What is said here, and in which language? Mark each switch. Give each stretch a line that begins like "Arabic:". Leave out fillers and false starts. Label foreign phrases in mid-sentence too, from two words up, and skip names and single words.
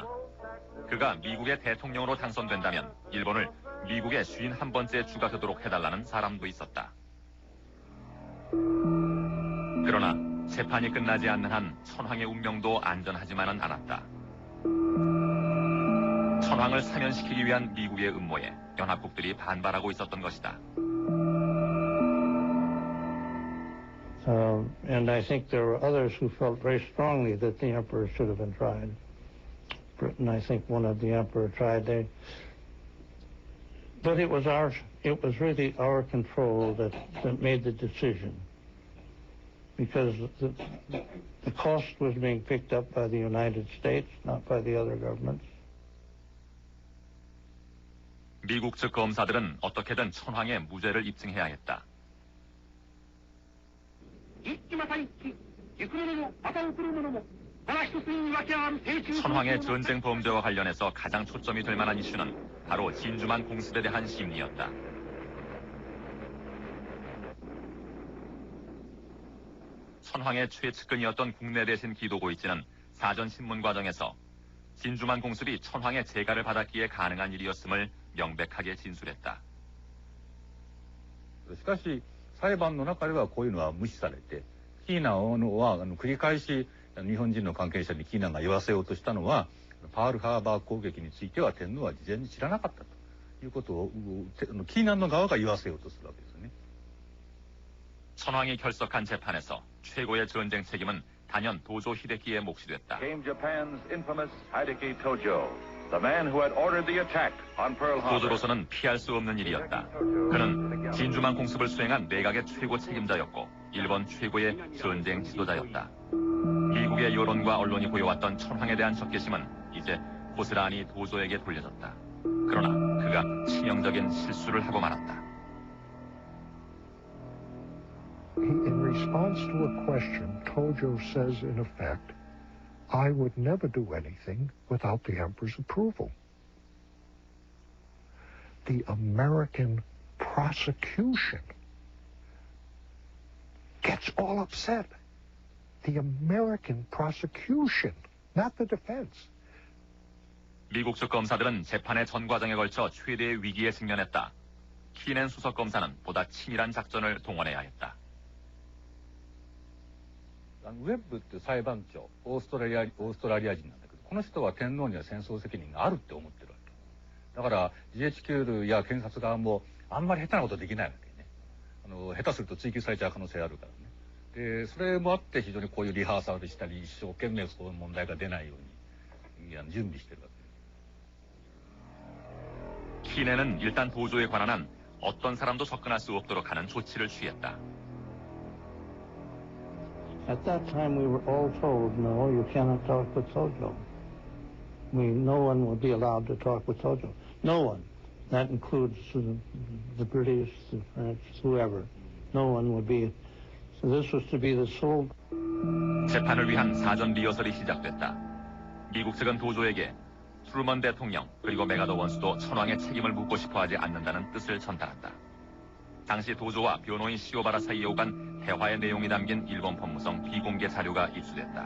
Korean: 그가 미국의 대통령으로 당선된다면 일본을 미국의 51번째 주가 되도록 해달라는 사람도 있었다. 그러나 재판이 끝나지 않는 한 천황의 운명도 안전하지만은 않았다. 천황을 사면시키기 위한 미국의 음모에 연합국들이 반발하고 있었던 것이다.
English: And I think there were others who felt very strongly that the emperor should have been tried. Britain, I think one of the emperor tried. But it was really our control that made the decision, because the cost was being picked up by the United States, not by the other governments.
Korean: 미국 측 검사들은 어떻게든 천황의 무죄를 입증해야 했다. 천황의 전쟁 범죄와 관련해서 가장 초점이 될 만한 이슈는 바로 진주만 공습에 대한 심리였다. 천황의 최측근이었던 국내 대신 기도고이치는 사전 신문 과정에서 진주만 공습이 천황의 재가를 받았기에 가능한 일이었음을 명백하게 진술했다.
Japanese: しかし裁判の中ではこういうのは無視されて、キーナは繰り返し日本人の関係者にキーナが言わせようとしたのは、パールハーバー攻撃については天皇は事前に知らなかったということをキーナの側が言わせようとするわけですね。
Korean: 천황이 결석한 재판에서 최고의 전쟁 책임은 단연 도조 히데키의 몫이 됐다.
English: Came Japan's infamous Hideki Tojo, the man who had ordered the attack on Pearl Harbor.
Korean: 도조로서는 피할 수 없는 일이었다. 그는 진주만 공습을 수행한 내각의 최고 책임자였고 일본 최고의 전쟁 지도자였다. 미국의 여론과 언론이 보여왔던 천황에 대한 적개심은 이제 고스란히 도조에게 돌려졌다. 그러나 그가 치명적인 실수를 하고 말았다.
English: In response to a question, Tojo says, in effect, I would never do anything without the emperor's approval. The American prosecution gets all upset. The American prosecution, not the defense.
Korean: 미국 측 검사들은 재판의 전 과정에 걸쳐 최대의 위기에 직면했다. 키넨 수석 검사는 보다 치밀한 작전을 동원해야 했다.
Japanese: ウェッブって裁判長、オーストラリア人なんだけど、この人は天皇には戦争責任があるって思ってるわけ。だから GHQ や検察側もあんまり下手なことできないわけね。下手すると追及されちゃう可能性あるからね。で、それもあって非常にこういうリハーサルしたり、一生懸命そういう問題が出ないように準備してるわけ。
Korean: 키넨은 일단 도조에 관한 한 어떤 사람도 접근할 수 없도록 하는 조치를 취했다.
English: At that time, we were all told, no, you cannot talk with Tojo. No one would be allowed to talk with Tojo. No one. That includes the British, the French, whoever. No one would be. So this was to be the sole.
Korean: 재판을 위한 사전 리허설이 시작됐다. 미국 측은 도조에게 트루먼 대통령 그리고 메가더 원수도 천황의 책임을 묻고 싶어하지 않는다는 뜻을 전달한다. 당시 도조와 변호인 시오바라 사이에 오간 대화의 내용이 담긴 일본 법무성 비공개 자료가 입수됐다.